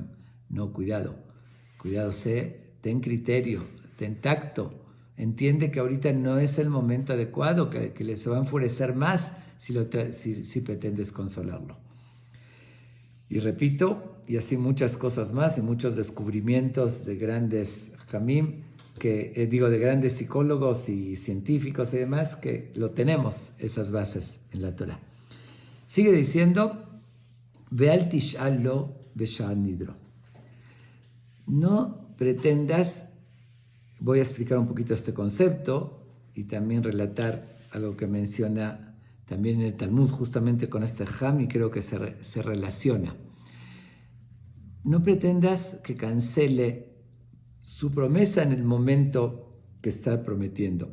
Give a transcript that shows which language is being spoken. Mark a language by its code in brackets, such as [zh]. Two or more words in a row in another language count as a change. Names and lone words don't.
[es] No, cuidado, ten criterio, ten tacto, entiende que ahorita no es el momento adecuado, que le se va a enfurecer más si pretendes consolarlo. Y repito, y así muchas cosas más y muchos descubrimientos de grandes Hamim, de grandes psicólogos y científicos y demás, que lo tenemos, esas bases en la Torah. Sigue diciendo, [he] ואל תשאל לו בשעת נדרו. [es] No pretendas, voy a explicar un poquito este concepto y también relatar algo que menciona también en el Talmud justamente con este Ham y creo que se relaciona. No pretendas que cancele su promesa en el momento que está prometiendo.